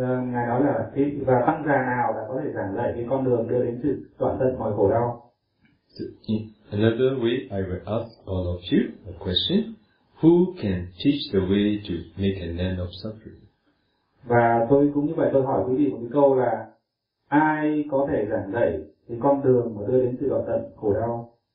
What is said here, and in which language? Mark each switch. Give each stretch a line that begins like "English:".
Vietnamese: Ngài nói là và tăng già nào đã có thể giảng dạy cái con đường đưa đến sự đoạn tận mọi khổ đau.
English: Another way I will ask all of you a question. Who can teach the way to make an end of suffering?
Vietnamese: Và tôi cũng như vậy, tôi hỏi quý vị một cái câu là ai có thể giảng dạy cái con đường mà đưa đến sự đoạn tận khổ đau?